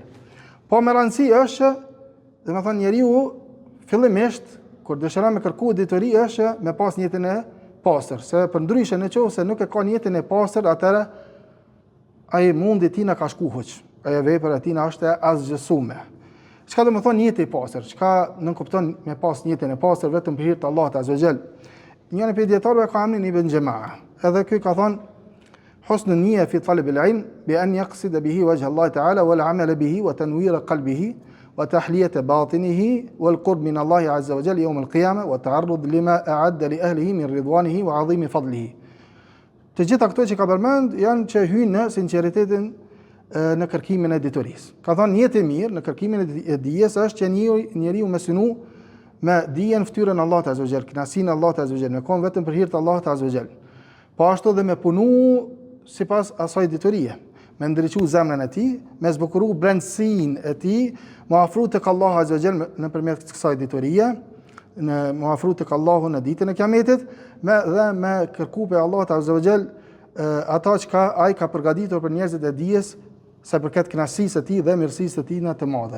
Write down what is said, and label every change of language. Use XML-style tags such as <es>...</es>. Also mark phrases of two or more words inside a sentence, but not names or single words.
<sq>Po me rëndësi është, dhe me thonë njeriu fillimisht kur dëshiron me kërku dituri është me pas një jetën e pastër, se për ndryshe nëse nuk e ka një jetën e pastër, atëherë ai mundi tina ka shku hoq. Ajo vepra e tina është e asgjësuar. Çka do të thonë një jetë e pastër? Çka nuk kupton me pas një jetën e pastër vetëm për hir të Allahut</sq> <ar>عز وجل?</ar> <sq>Njëri prej dietarëve ka emrin Ibn Jamaa. Edhe ky ka thonë</sq> <ar>حسن النية في طلب العلم بأن يقصد به وجه الله تعالى والعمل به وتنوير قلبه وتحلية باطنه والقرب من الله عز وجل يوم القيامة والتعرض لما أعد لأهله من رضوانه وعظيم فضله.</ar> <sq>Të gjitha këto që ka përmend janë që hyjnë në sinqeritetin në kërkimin e diturisë. Ka thënë një jetë e mirë në kërkimin e dijes është që njeriu më synu me dijen fytyrën Allahut</sq> <ar>عز وجل,</ar> <sq>kënaqësinë Allahut</sq> <ar>عز وجل,</ar> <sq>me kon vetëm për hir të Allahut</sq> <ar>عز وجل.</ar> <sq>Po ashtu dhe me punu sipas asaj diturie, me ndriçu zemrën e tij, me zbukuru brendësinë e tij, me afru tek Allahu</sq> <ar>عز وجل</ar> <sq>nëpërmjet kësaj diturie, me afru tek Allahu në ditën e Kiametit, dhe me kërku pe Allahut</sq> <ar>عز وجل</ar> <sq>ata që ai ka përgatitur për njerëzit e dijes sa përket kënaqësisë së tij dhe mirësisë së tij të madhe.</sq>